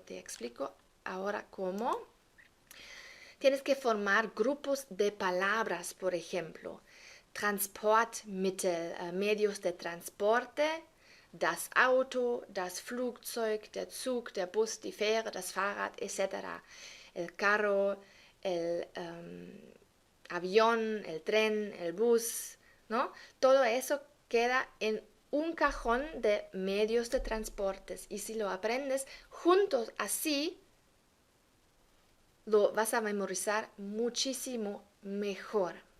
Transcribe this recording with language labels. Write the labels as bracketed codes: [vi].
[es] Te explico ahora cómo. Tienes que formar grupos de palabras, por ejemplo. [de] Transportmittel, [es] medios de transporte, [de] das Auto, das Flugzeug, der Zug, der Bus, die Fähre, das Fahrrad, etc. [es] El carro, el avión, el tren, el bus, ¿no? Todo eso queda en un cajón de medios de transportes. Y si lo aprendes juntos así, lo vas a memorizar muchísimo mejor.